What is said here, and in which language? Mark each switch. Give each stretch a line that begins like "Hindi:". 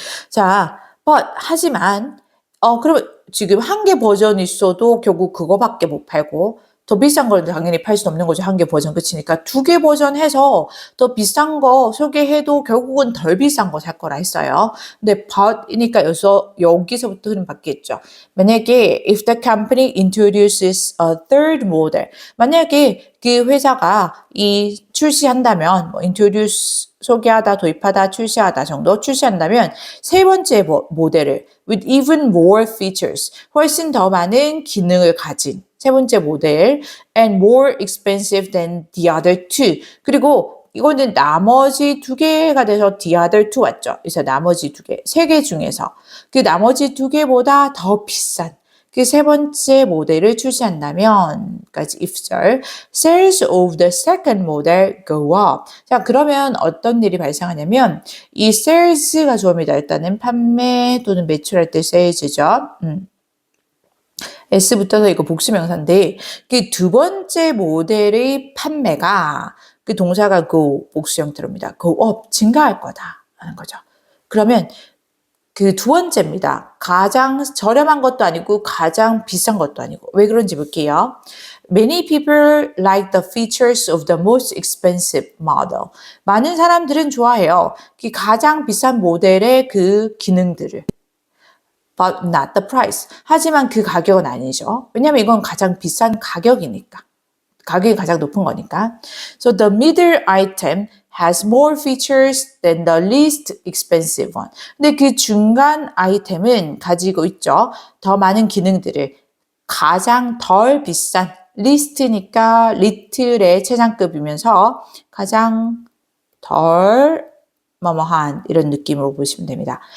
Korean: 자, 하지만 그럼 지금 한 개 버전이 있어도 결국 그거밖에 못 팔고 더 비싼 걸 당연히 팔 수 없는 거죠. 한 개 버전 끝이니까 두 개 버전 해서 더 비싼 거 소개해도 결국은 덜 비싼 거 살 거라 했어요. 근데 but이니까 여기서부터 흐름 바뀌겠죠.
English: 만약에 if the company introduces a third model,
Korean: 만약에 그 회사가 출시한다면
English: introduce
Korean: 소개하다, 도입하다, 출시하다 정도 출시한다면 세 번째 모델을
English: with even more features,
Korean: 훨씬 더 많은 기능을 가진 세 번째 모델
English: and more expensive than the other two.
Korean: 그리고 이거는 나머지 두 개가 돼서 the other two 왔죠. 그래서 나머지 두 개, 세 개 중에서 그 나머지 두 개보다 더 비싼 그 세 번째 모델을 출시한다면,까지 if절,
English: sales of the second model go up.
Korean: 자, 그러면 어떤 일이 발생하냐면 이 sales가 주어입니다. 일단은 판매 또는 매출할 때 sales죠. S 붙어서 이거 복수명사인데 그 두 번째 모델의 판매가 그 동사가 go 복수 형태로입니다. go up 증가할 거다 하는 거죠. 그러면 그 두 번째입니다. 가장 저렴한 것도 아니고 가장 비싼 것도 아니고 왜 그런지 볼게요.
English: Many people like the features of the most expensive model.
Korean: 많은 사람들은 좋아해요. 그 가장 비싼 모델의 그 기능들을.
English: But not the price.
Korean: 하지만 그 가격은 아니죠. 왜냐하면 이건 가장 비싼 가격이니까. 가격이 가장 높은 거니까.
English: So the middle item has more features than the least expensive one.
Korean: 근데 그 중간 아이템은 가지고 있죠. 더 많은 기능들을 가장 덜 비싼 least니까 little의 최상급이면서 가장 덜 뭐뭐한 이런 느낌으로 보시면 됩니다.